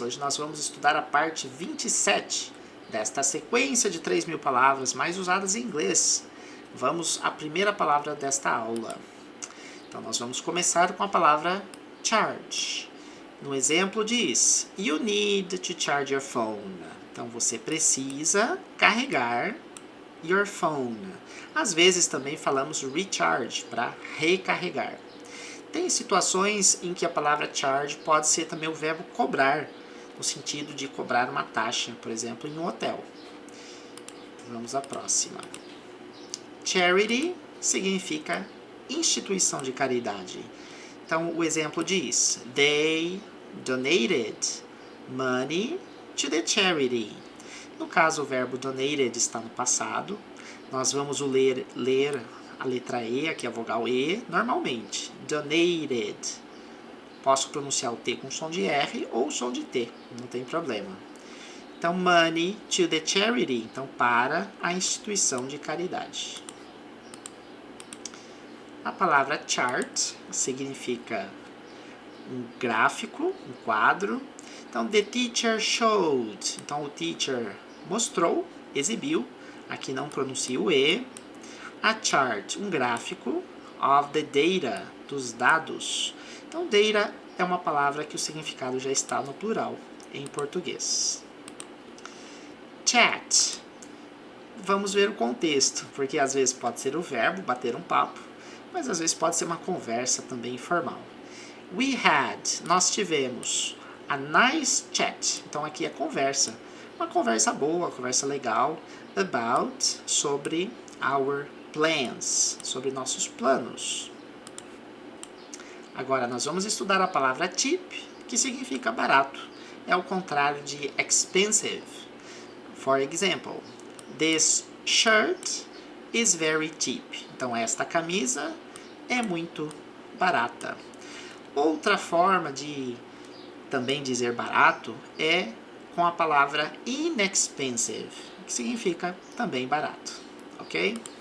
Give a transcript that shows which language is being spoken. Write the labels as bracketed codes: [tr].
[pt] Hoje nós vamos estudar a parte 27 desta sequência de 3.000 palavras mais usadas em inglês. Vamos à primeira palavra desta aula. Então, nós vamos começar com a palavra charge. No exemplo diz, [en] you need to charge your phone. [pt] Então, você precisa carregar [en] your phone. [pt] Às vezes também falamos recharge, para recarregar. Tem situações em que a palavra charge pode ser também o verbo cobrar, no sentido de cobrar uma taxa, por exemplo, em um hotel. Vamos à próxima. Charity significa instituição de caridade. Então, o exemplo diz, [en] they donated money to the charity. [pt] No caso, o verbo donated está no passado. Nós vamos ler a letra E, aqui a vogal E, normalmente. Donated. Posso pronunciar o T com som de R ou som de T, não tem problema. Então, [en] money to the charity, [pt] então para a instituição de caridade. A palavra chart significa um gráfico, um quadro. [en] Então, the teacher showed. [pt] Então, o teacher mostrou, exibiu. Aqui não pronuncia o E. [en] A chart, [pt] um gráfico, [en] of the data, [pt] dos dados. Então, data é uma palavra que o significado já está no plural em português. Chat. Vamos ver o contexto, porque às vezes pode ser o verbo, bater um papo, mas às vezes pode ser uma conversa também informal. [en] We had, [pt] nós tivemos, [en] a nice chat. [pt] Então, aqui é conversa. Uma conversa boa, uma conversa legal, about, sobre [en] our plans, [pt] sobre nossos planos. Agora nós vamos estudar a palavra cheap, que significa barato. É o contrário de expensive. [en] For example, this shirt is very cheap. [pt] Então esta camisa é muito barata. Outra forma de também dizer barato é com a palavra inexpensive, que significa também barato. Ok?